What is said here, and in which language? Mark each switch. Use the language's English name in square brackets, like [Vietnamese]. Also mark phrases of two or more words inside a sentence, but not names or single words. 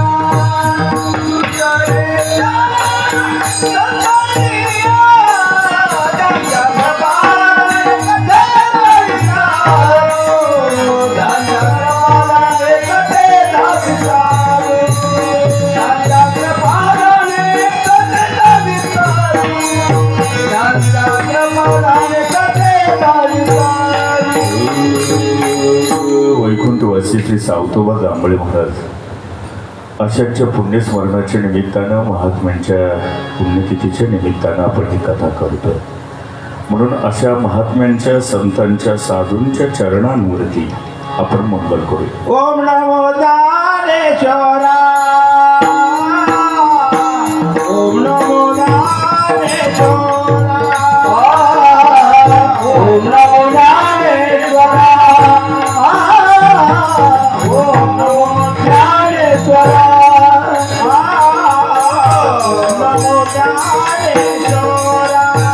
[Marathi] तुझे रे चरण सर्वशिया नंदन पादारे कथे तो विचारो नंदन पादारे कथे तो विचारो नंदन पादारे कथे तो विचारो नंदन पादारे कथे तो विचारो वैकुंठवासी श्री सावतोबा जांभळे महाराज अशाच्या पुण्यस्मरणाच्या निमित्तानं महात्म्यांच्या पुण्यतिथीच्या निमित्तानं आपण ही कथा करतो. म्हणून अशा महात्म्यांच्या संतांच्या साधूंच्या चरणांवरती आपण मंगल करू. ओम नमो दानेश्वरा ओम नमो दानेश्वरा ओम नमो दानेश्वरा ओम नमो ज्ञानेश्वरा ओम नमो ज्ञानेश्वरा